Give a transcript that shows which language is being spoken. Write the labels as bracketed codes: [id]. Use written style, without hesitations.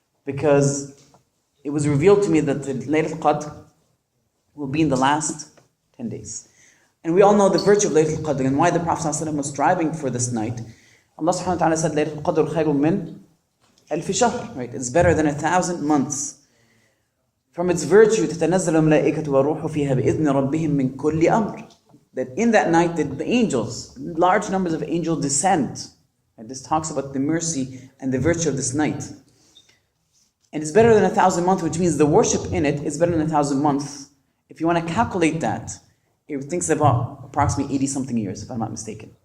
[en] Because it was revealed to me that the Laylatul Qadr will be in the last 10 days. And we all know the virtue of Laylatul Qadr and why the Prophet ﷺ was striving for this night. Allah subhanahu wa ta'ala said, [ar] Laylatul Qadr khayrun min alfi shahr, [en] right? It's better than 1,000 months. From its virtue, [ar] تتنزل الملائكة والروح فيها بإذن ربهم من كل أمر. [en] That in that night, the angels, large numbers of angels descend. And this talks about the mercy and the virtue of this night. And it's better than 1,000 months, which means the worship in it is better than 1,000 months. If you want to calculate that, it thinks about approximately 80 something years, if I'm not mistaken.